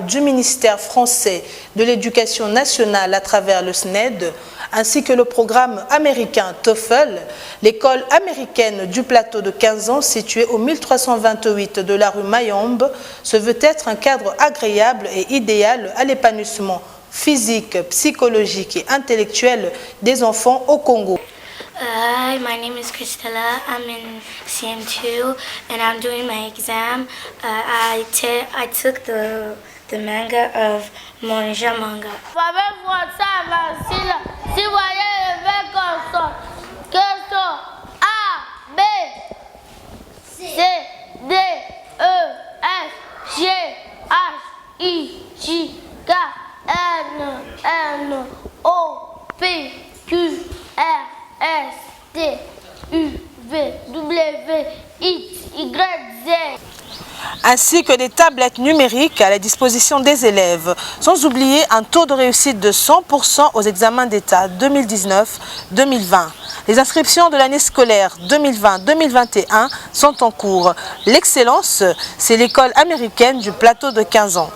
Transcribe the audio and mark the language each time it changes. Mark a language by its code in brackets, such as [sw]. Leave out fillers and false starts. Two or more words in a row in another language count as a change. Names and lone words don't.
[fr] du ministère français de l'Éducation nationale à travers le SNED, ainsi que le programme américain TOEFL, l'école américaine du plateau de 15 ans située au 1328 de la rue Mayombe se veut être un cadre agréable et idéal à l'épanouissement physique, psychologique et intellectuel des enfants au Congo. [en] Hi, my name is Christella. I'm in CM2 and I'm doing my exam. I took the manga of Monja Manga. [fr] Si vous voyez le verbe consonne, que sont A, [en] B, C, D, E, F, G, H, I, J, K, N, O, P, Q, R, S, T, U, V, W, X, Y, Z. [fr] Ainsi que des tablettes numériques à la disposition des élèves, sans oublier un taux de réussite de 100% aux examens d'État 2019-2020. Les inscriptions de l'année scolaire 2020-2021 sont en cours. L'excellence, c'est l'école américaine du plateau de 15 ans.